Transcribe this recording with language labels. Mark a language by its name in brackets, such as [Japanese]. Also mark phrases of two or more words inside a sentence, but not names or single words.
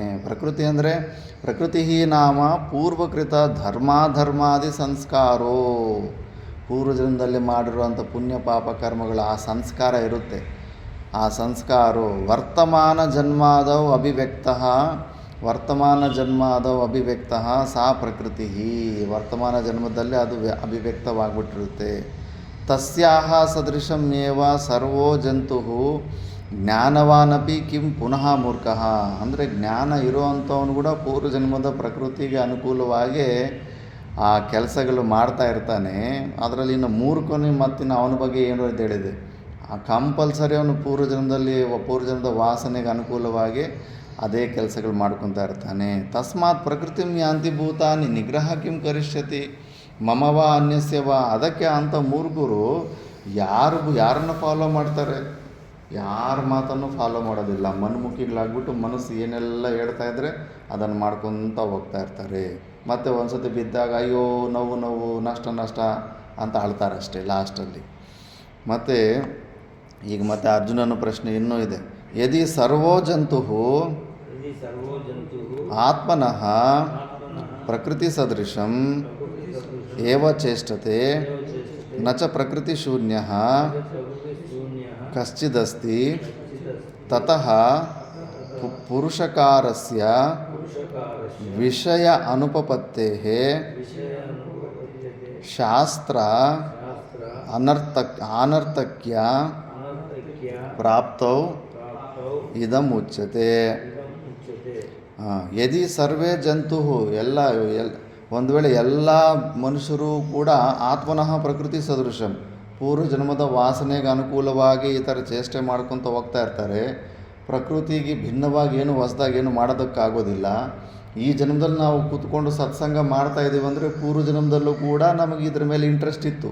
[Kannada] ಪ್ರಕೃತಿ ಅಂದರೆ [Sanskrit] ಪ್ರಕೃತಿ ನಾಮ ಪೂರ್ವಕೃತ ಧರ್ಮಾಧರ್ಮಾದಿ ಸಂಸ್ಕಾರೋ, [Kannada] ಪೂರ್ವಜನ್ಮದಲ್ಲಿ ಮಾಡಿರುವಂಥ ಪುಣ್ಯ ಪಾಪ ಕರ್ಮಗಳು ಆ ಸಂಸ್ಕಾರ ಇರುತ್ತೆ. [Sanskrit] ಆ ಸಂಸ್ಕಾರೋ ವರ್ತಮಾನ ಜನ್ಮಾದೌ ಅಭಿವ್ಯಕ್ತಃ ಸಾ ಪ್ರಕೃತಿ, [Kannada] ವರ್ತಮಾನ ಜನ್ಮದಲ್ಲಿ ಅದು ಅಭಿವ್ಯಕ್ತವಾಗಿಬಿಟ್ಟಿರುತ್ತೆ. [Sanskrit] ತಸ್ಯಾಹ ಸದೃಶಂ ಏವ ಸರ್ವೋ ಜಂತುಃ ಜ್ಞಾನವಾನಪಿ ಕಿಂ ಪುನಃ ಮೂರ್ಖಃ. [Kannada] ಅಂದರೆ ಜ್ಞಾನ ಇರುವಂಥವನು ಕೂಡ ಪೂರ್ವಜನ್ಮದ ಪ್ರಕೃತಿಗೆ ಅನುಕೂಲವಾಗಿ ಆ ಕೆಲಸಗಳು ಮಾಡ್ತಾ ಇರ್ತಾನೆ. ಅದರಲ್ಲಿ ಇನ್ನು ಮೂರ್ಖನು ಮತ್ತಿನ್ನು ಅವನ ಬಗ್ಗೆ ಏನು ಅಂತ ಹೇಳಿದೆ, ಆ ಕಂಪಲ್ಸರಿ ಅವನು ಪೂರ್ವಜನ್ಮದ ವಾಸನೆಗೆ ಅನುಕೂಲವಾಗಿ ಅದೇ ಕೆಲಸಗಳು ಮಾಡ್ಕೊತಾ ಇರ್ತಾನೆ. [Sanskrit] ತಸ್ಮಾತ್ ಪ್ರಕೃತಿಂ ಯಾಂತಿ ಭೂತಾನಿ ನಿಗ್ರಹ ಕಿಂ ಕರಿಷ್ಯತಿ ಮಮವ ಅನ್ಯಸ್ಯವ. [Kannada] ಅದಕ್ಕೆ ಅಂಥ ಮೂರ್ಖರು ಯಾರನ್ನು ಫಾಲೋ ಮಾಡ್ತಾರೆ, ಯಾರ ಮಾತನ್ನು ಫಾಲೋ ಮಾಡೋದಿಲ್ಲ. ಮನ್ಮುಖಿಗಳಾಗ್ಬಿಟ್ಟು ಮನಸ್ಸು ಏನೆಲ್ಲ ಹೇಳ್ತಾ ಇದ್ದರೆ ಅದನ್ನು ಮಾಡ್ಕೊತ ಹೋಗ್ತಾ ಇರ್ತಾರೆ. ಮತ್ತು ಒಂದು ಸತಿ ಬಿದ್ದಾಗ ಅಯ್ಯೋ ನೋವು ನಷ್ಟ ಅಂತ ಅಳ್ತಾರೆ ಅಷ್ಟೇ ಲಾಸ್ಟಲ್ಲಿ. ಮತ್ತು ಈಗ ಮತ್ತೆ ಅರ್ಜುನನ ಪ್ರಶ್ನೆ ಇನ್ನೂ ಇದೆ. [Sanskrit] ಯದಿ ಸರ್ವೋ ಜಂತುಃ ಆತ್ಮನಃ ಪ್ರಕೃತಿ ಸದೃಶಂ ಏವ ಚೇಷ್ಟತೆ ನ ಚ ಪ್ರಕೃತಿ ಶೂನ್ಯಃ ಕಶ್ಚಿದಸ್ತಿ ತತಃ ಪುರುಷಕಾರಸ್ಯ ವಿಷಯ ಅನುಪಪತ್ತೇಃ ಶಾಸ್ತ್ರ ಅನರ್ಥಕ್ಯ ಪ್ರಾಪ್ತೌ ಇದಂ ಉಚ್ಯತೆ. ಯದಿ ಸರ್ವೇ ಜಂತು [Kannada] ಒಂದು ವೇಳೆ ಎಲ್ಲ ಮನುಷ್ಯರು ಕೂಡ [Sanskrit] ಆತ್ಮನಃ ಪ್ರಕೃತಿ ಸದೃಶಂ [Kannada] ಪೂರ್ವ ಜನ್ಮದ ವಾಸನೆಗೆ ಅನುಕೂಲವಾಗಿ ಈ ಥರ ಚೇಷ್ಟೆ ಮಾಡ್ಕೊತ ಹೋಗ್ತಾ ಇರ್ತಾರೆ. ಪ್ರಕೃತಿಗೆ ಭಿನ್ನವಾಗಿ ಏನು ಹೊಸದಾಗಿ ಏನು ಮಾಡೋದಕ್ಕಾಗೋದಿಲ್ಲ. ಈ ಜನ್ಮದಲ್ಲಿ ನಾವು ಕೂತ್ಕೊಂಡು ಸತ್ಸಂಗ ಮಾಡ್ತಾ ಇದ್ದೀವಿ ಅಂದರೆ ಪೂರ್ವ ಜನ್ಮದಲ್ಲೂ ಕೂಡ ನಮಗೆ ಇದ್ರ ಮೇಲೆ ಇಂಟ್ರೆಸ್ಟ್ ಇತ್ತು.